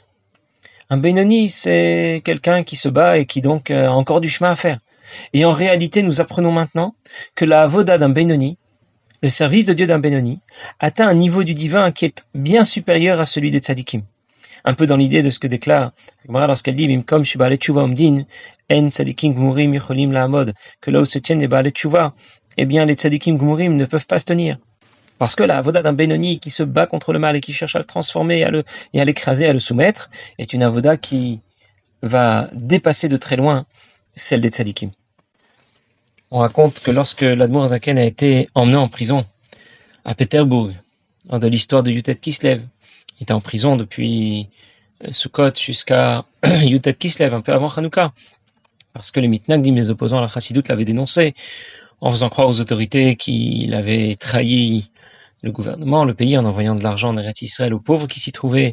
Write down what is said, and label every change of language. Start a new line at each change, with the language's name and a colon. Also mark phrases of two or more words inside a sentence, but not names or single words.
French: Un Benoni, c'est quelqu'un qui se bat et qui donc a encore du chemin à faire. Et en réalité, nous apprenons maintenant que la avoda d'un Benoni, le service de Dieu d'un Benoni, atteint un niveau du divin qui est bien supérieur à celui des tzadikim. Un peu dans l'idée de ce que déclare Gemara lorsqu'elle dit
Hebrew: מקום שבעלי תשובה עומדין אין צדיקים גמורים יכולים לעמוד,
French: que là où se tiennent les
Hebrew: בעלי תשובה,
French: eh bien les
Hebrew: צדיקים גמורים
French: ne peuvent pas se tenir. Parce que la avoda d'un Benoni qui se bat contre le mal et qui cherche à le transformer et à l'écraser, à le soumettre, est une avoda qui va dépasser de très loin celle des tzadikim. On raconte que lorsque l'
Hebrew: אדמו"ר הזקן
French: a été emmené en prison à Pétersbourg, de l'histoire de
Hebrew: י"ט כסלו,
French: il était en prison depuis Sukkot jusqu'à
Hebrew: י"ט כסלו,
French: un peu avant Hanouka, parce que les mitnagdim, les opposants à la Chassidoute, l'avaient dénoncé, en faisant croire aux autorités qu'il avait trahi le gouvernement, le pays, en envoyant de l'argent en Eretz Israël aux pauvres qui s'y trouvaient.